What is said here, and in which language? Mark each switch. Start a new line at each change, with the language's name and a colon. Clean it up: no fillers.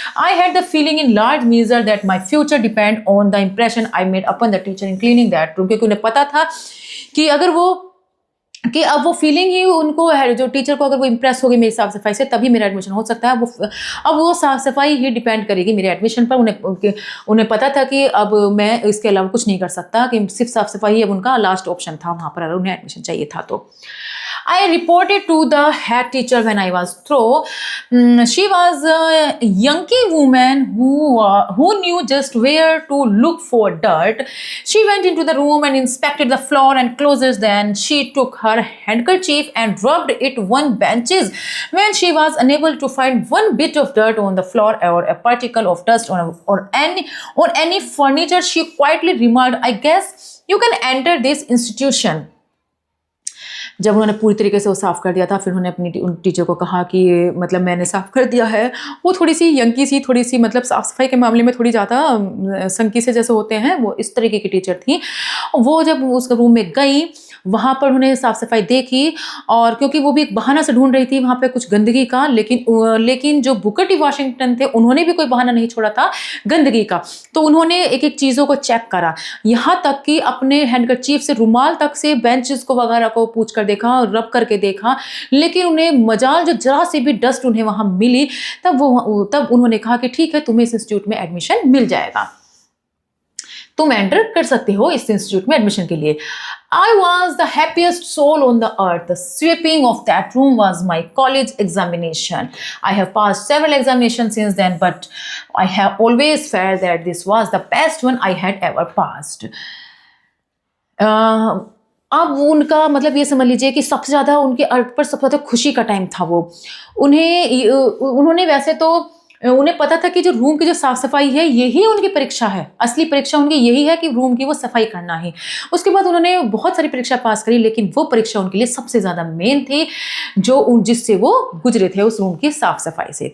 English: I had the feeling in large measure that my future depend on the impression I made upon the teacher in cleaning that room,
Hindi: क्योंकि उन्हें पता था कि अगर कि अब वो फीलिंग ही उनको है, जो टीचर को अगर वो इम्प्रेस होगी मेरी साफ सफाई से तभी मेरा एडमिशन हो सकता है। अब वो साफ सफाई ही डिपेंड करेगी मेरे एडमिशन पर। उन्हें पता था कि अब मैं इसके अलावा कुछ नहीं कर सकता, कि सिर्फ साफ सफाई ही अब उनका लास्ट ऑप्शन था वहाँ पर अगर उन्हें एडमिशन चाहिए था तो।
English: I reported to the head teacher when I was through. She was a Yankee woman who knew just where to look for dirt. She went into the room and inspected the floor and closets. Then she took her handkerchief and rubbed it on benches. When she was unable to find one bit of dirt on the floor or a particle of dust on any furniture, she quietly remarked, "I guess you can enter this institution."
Hindi: जब उन्होंने पूरी तरीके से वो साफ़ कर दिया था, फिर उन्होंने अपनी टीचर को कहा कि मतलब मैंने साफ़ कर दिया है। वो थोड़ी सी यंकी सी, थोड़ी सी मतलब साफ़ सफाई के मामले में थोड़ी ज़्यादा संकी से जैसे होते हैं, वो इस तरीके की टीचर थी। वो जब उस रूम में गई, वहाँ पर उन्हें साफ़ सफाई देखी, और क्योंकि वो भी एक बहाना से ढूंढ रही थी वहाँ पे कुछ गंदगी का, लेकिन जो बुकर टी वाशिंगटन थे उन्होंने भी कोई बहाना नहीं छोड़ा था गंदगी का। तो उन्होंने एक एक चीज़ों को चेक करा, यहाँ तक कि अपने हैंडकरचीफ से, रुमाल तक से बेंचेस को वगैरह को पूछ कर देखा, रब करके देखा, लेकिन उन्हें मजाल जो जरा सी भी डस्ट उन्हें वहाँ मिली, तब उन्होंने कहा कि ठीक है, तुम्हें इस इंस्टीट्यूट में एडमिशन मिल जाएगा, तुम एंटर कर सकते हो इस इंस्टीट्यूट में एडमिशन के लिए।
English: I was the happiest soul on the earth. The sweeping of that room was my college examination. I have passed several examinations since then, but I have always felt that this was the best one I had ever passed.
Hindi: अब उनका मतलब ये समझ लीजिए कि सबसे ज़्यादा उनके अर्थ पर सबसे ज़्यादा खुशी का टाइम था वो। उन्होंने वैसे तो उन्हें पता था कि जो रूम की जो साफ-सफाई है, यही उनकी परीक्षा है। असली परीक्षा उनकी यही है कि रूम की वो सफाई करना है। उसके बाद उन्होंने बहुत सारी परीक्षा पास करी, लेकिन वो परीक्षा उनके लिए सबसे ज़्यादा मेन थी, जिससे वो गुज़रे थे उस रूम की साफ-सफाई से।